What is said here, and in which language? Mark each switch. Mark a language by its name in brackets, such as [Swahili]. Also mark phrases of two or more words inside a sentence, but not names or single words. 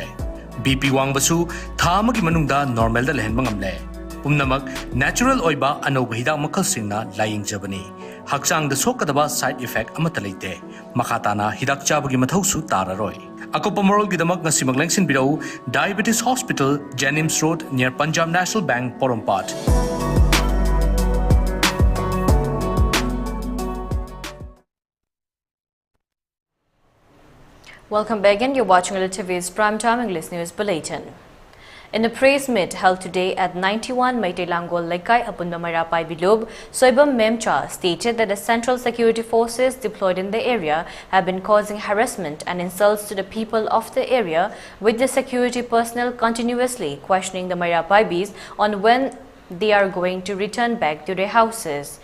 [Manipuri] BP wangbasu tha amagi manungda normal da lehenba ngamle. Pumnamak natural oiba anoba hidak makal singna laying jabani. Haksang da sokadaba [English] side effect [Manipuri] amata leite. Makatana hidak chabagi mathausu tararoi. Akopa moral gidamak ngasi maglengsin birau Diabetes Hospital, Jennings Road near Punjab National Bank, Porompat. [English] Welcome back again. You're watching ELITETV's Primetime English News Bulletin. In a press meet held today at 91 Meitei Langol Laikai Apunda Marapai Bilub, Soibam Memcha stated that the Central Security Forces deployed in the area have been causing harassment and insults to the people of the area, with the security personnel continuously questioning the Marapaibis on when they are going to return back to their houses.